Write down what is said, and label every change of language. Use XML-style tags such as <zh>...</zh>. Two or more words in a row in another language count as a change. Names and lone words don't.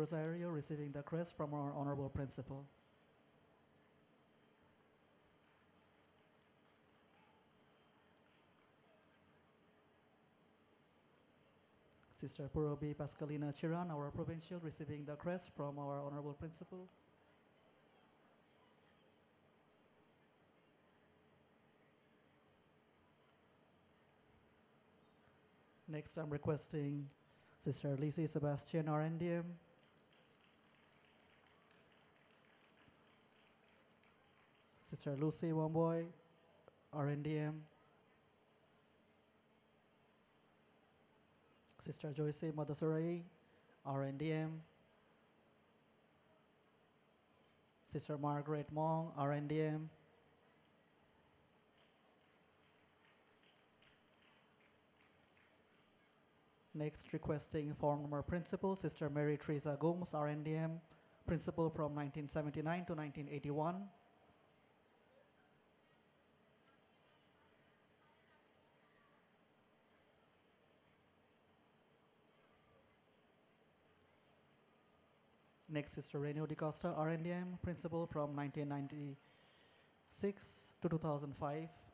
<en>Rosario receiving the crest from our Honorable Principal. Sister Purobi Pascalina Chiran, our Provincial, receiving the crest from our Honorable Principal. Next, I'm requesting Sister Lizzie Sebastian, RNDM. Sister Lucy Wamboy, RNDM. Sister Joyce Madasurai, RNDM. Sister Margaret Mong, RNDM. Next, requesting former principal, Sister Mary Teresa Gomes, RNDM, principal from 1979 to 1981. Next, Sister Renio Di Costa, RNDM, principal from 1996 to 2005.</en>